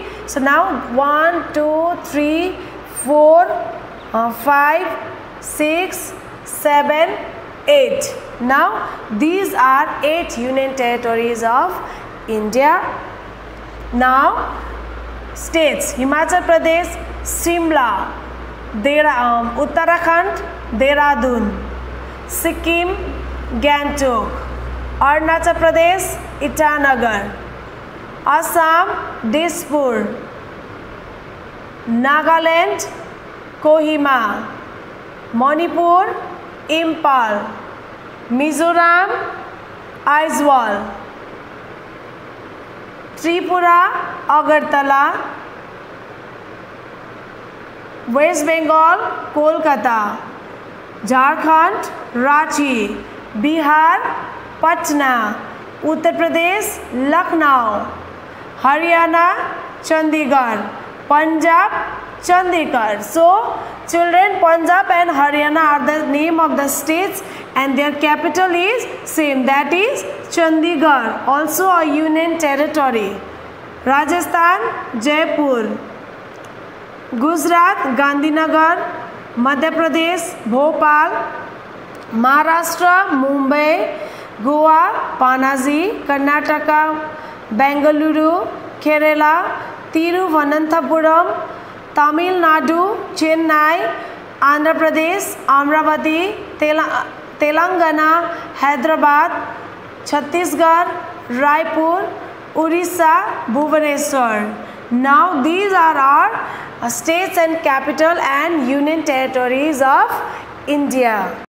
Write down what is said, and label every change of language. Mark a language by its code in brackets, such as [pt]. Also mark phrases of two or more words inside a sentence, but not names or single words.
[en] So now 1, 2, 3, 4, 5, 6, 7, 8. Now these are 8 union territories of India. Now states: Himachal Pradesh, Shimla, Uttarakhand, Dehradun, Sikkim, Gantok, Arunachal Pradesh, Itanagar, Assam, Dispur, Nagaland, Kohima, Manipur, Impal, Mizoram, Aizawl, Tripura, Agartala, West Bengal, Kolkata, Jharkhand, Ranchi, Bihar, Patna, Uttar Pradesh, Lucknow, Haryana, Chandigarh, Punjab, Chandigarh. So children, Punjab and Haryana are the name of the states, and their capital is same, that is Chandigarh, also a union territory. Rajasthan, Jaipur, Gujarat, Gandhinagar, Madhya Pradesh, Bhopal, Maharashtra, Mumbai, Goa, Panaji, Karnataka, Bengaluru, Kerala, Tiruvananthapuram, Tamil Nadu, Chennai, Andhra Pradesh, Amravati, Telangana, Hyderabad, Chhattisgarh, Raipur, Orissa, Bhubaneswar. Now these are our states and capital and union territories of India.